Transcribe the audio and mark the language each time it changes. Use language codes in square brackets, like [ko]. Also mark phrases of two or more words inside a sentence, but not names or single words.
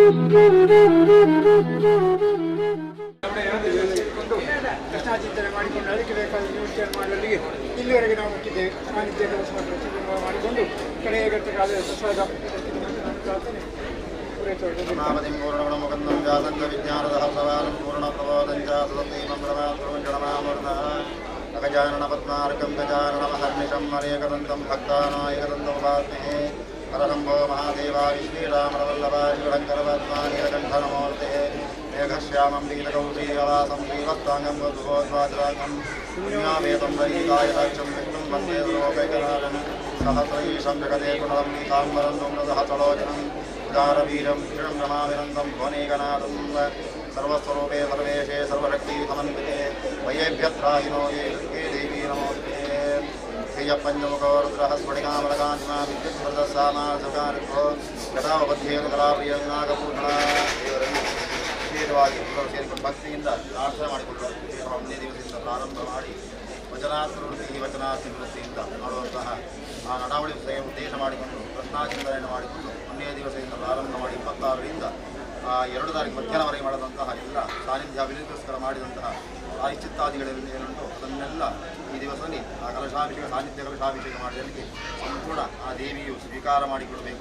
[kn] ಕೃಷ್ಣಾಚಿಂತನೆ ಮಾಡಿಕೊಂಡು ಅದಕ್ಕೆ ಬೇಕಾದ ನಿವೃತ್ತಿಯನ್ನು ಮಾಡುವಲ್ಲಿಗೆ ಇಲ್ಲಿವರೆಗೆ ನಾವು ಮುಟ್ಟಿದ್ದೇವೆ. ಸಾನ್ನಿಧ್ಯ ಕೆಲಸ ಮಾಡಿಕೊಂಡು ಕಡೆಯ ಘಟ್ಟಕಾಲ ಪ್ರಸಾದ ಪ್ರಾರ್ಥನೆ [sa] ನಾಮದಿಂ ಪೂರ್ಣಗುಣಮುಕಂದಂ ಜಾತಂಗ ವಿಜ್ಞಾನದಃ ಸವಾಲಂ ಪೂರ್ಣಪ್ರಬೋಧಂ ಚ ಸದತೀಮಂ ಪ್ರಮಾತೃಂಜನಮಾಮೃತಃ ಅಗಜಾನನ ಪದ್ಮಾರ್ಕಂ ಗಜಾನನ ಮಹರ್ನಿಶಂ ಅನೇಕದಂತಂ ಭಕ್ತಾನಾಯಕದಂತಂ ಉಪಾಸ್ಮಹೇ ಹರಶಂಭೋ ಮಹಾದೇವಾ ಶ್ರೀರಾಮರವಲ್ಲಭಾ ಶಿವಶಂಕರಪದ್ಮಾನೀಲಕಂಠನಮೂರ್ತೆ ಮೇಘಶ್ಯಾಮಂ ಪೀತಕೌಶೀಯವಾಸಂ ಶ್ರೀವತ್ಸಾಂಗಂ ವಧುಭೋದ್ವಾಜರಾಗಂ ಪುಣ್ಯಾವೇದಂ ವೈಕಾಯದಾಕ್ಷಂ ವಿಷ್ಣುಂ ವಂದೇ ಲೋಕೈಕನಾಥಂ ಸಹಸ್ರೈಷಂ ಜಗದೇ ಕುಣಲಂ ನೀತಾಂಬರಂ ನುಮ್ರದಃ ಚಲೋಚನಂ ಉದಾರವೀರಂ ಕ್ಷಣಂ ರಮಾವಿನಂದಂ ಭುವನೇಕನಾಥಂ ಸರ್ವಸ್ವರೂಪೇ ಸರ್ವೇಶೇ ಸರ್ವಶಕ್ತಿ ಸಮನ್ವಿತೆ ವಯೇಭ್ಯತ್ರಾಯಿನೋ ಯೇ ದೇವಿ ನಮೋಸ್ತೆ ಶ್ರೀಯಪ್ಪಂಚಮುಖೋರುದ್ರಃ ಸ್ಫಟಿಕಾಮಲಕಾಂತಿಮಾ ವಿದ್ಯುತ್ಪ್ರದಸ್ಸಾಮಾಸಕಾರಿಭೋ [kn] ಗದಾವಬದ್ಧೇಂದ್ರಾಪ್ರಿಯನಾಗಪೂರ್ಣ ದೇವರನ್ನು ವಿಶೇಷವಾಗಿ ಎಲ್ಲರೂ ಸೇರಿಕೊಂಡು ಭಕ್ತಿಯಿಂದ ಪ್ರಾರ್ಥನೆ ಮಾಡಿಕೊಂಡು ಒಂದೇ ದಿವಸದಿಂದ ಪ್ರಾರಂಭ ಮಾಡಿ ವಚನಾಭಿವೃದ್ಧಿಯಿಂದ ಮಾಡುವಂತಹ ಆ ನಡಾವಳಿ ಉದ್ದೇಶ ಮಾಡಿಕೊಂಡು ಪ್ರಶ್ನಾಚಿಂತನೆಯನ್ನು ಮಾಡಿಕೊಂಡು ಒಂದೇ ದಿವಸದಿಂದ ಪ್ರಾರಂಭ ಮಾಡಿ 26ರಿಂದ 2 ತಾರೀಕು ಮಧ್ಯಾಹ್ನವರೆಗೆ ಮಾಡಿದಂತಹ ಎಲ್ಲ ಸಾನ್ನಿಧ್ಯ ಅಭಿವೃದ್ಧಿಗೋಸ್ಕರ ಮಾಡಿದಂತಹ ಪ್ರಾಯಶ್ಚಿತ್ತಾದಿಗಳಲ್ಲಿ ಏನುಂಟು ಅದನ್ನೆಲ್ಲ ಈ ದಿವಸದಲ್ಲಿ ಆ ಕಲಶಾಭಿಷೇಕ ಸಾನ್ನಿಧ್ಯ ಕಲಶಾಭಿಷೇಕ ಮಾಡಿದಲ್ಲಿಗೆ ಸಂಪೂರ್ಣ ಆ ದೇವಿಯು ಸ್ವೀಕಾರ ಮಾಡಿಕೊಡಬೇಕು.